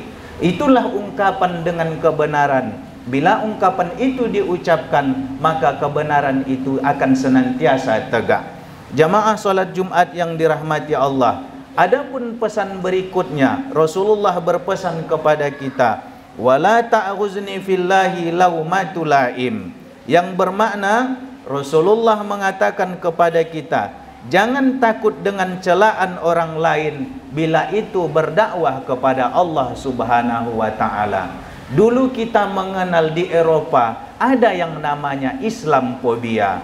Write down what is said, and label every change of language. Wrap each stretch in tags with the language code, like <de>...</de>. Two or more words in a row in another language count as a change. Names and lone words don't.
<id>Itulah ungkapan dengan kebenaran. Bila ungkapan itu diucapkan, maka kebenaran itu akan senantiasa tegak. Jamaah salat Jumat yang dirahmati Allah, adapun pesan berikutnya, Rasulullah berpesan kepada kita,</id> <ar>ولا تأخذني في الله لومة لائم,</ar> <id>yang bermakna Rasulullah mengatakan kepada kita, jangan takut dengan celaan orang lain bila itu berdakwah kepada Allah</id> <ar>سبحانه وتعالى.</ar> <id>Dulu kita mengenal di Eropa ada yang namanya Islamfobia.</id>